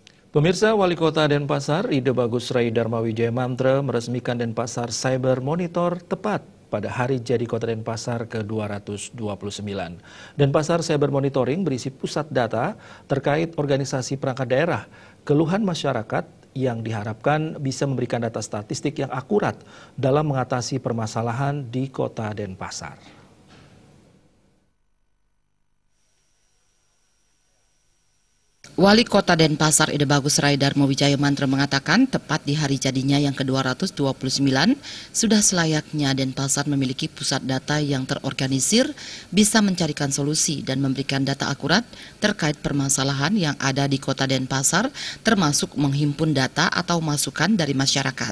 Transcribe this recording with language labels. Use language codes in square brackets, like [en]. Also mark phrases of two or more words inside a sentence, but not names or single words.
[id] Pemirsa, Wali Kota Denpasar, Ide Bagus Rai Dharma Wijaya Mantra meresmikan Denpasar Cyber Monitor tepat pada hari jadi Kota Denpasar ke-229. Denpasar Cyber Monitoring berisi pusat data terkait organisasi perangkat daerah, keluhan masyarakat yang diharapkan bisa memberikan data statistik yang akurat dalam mengatasi permasalahan di Kota Denpasar. Wali Kota Denpasar Ide Bagus Rai Dharma Wijaya Mantra mengatakan tepat di hari jadinya yang ke-229 sudah selayaknya Denpasar memiliki pusat data yang terorganisir, bisa mencarikan solusi dan memberikan data akurat terkait permasalahan yang ada di Kota Denpasar, termasuk menghimpun data atau masukan dari masyarakat.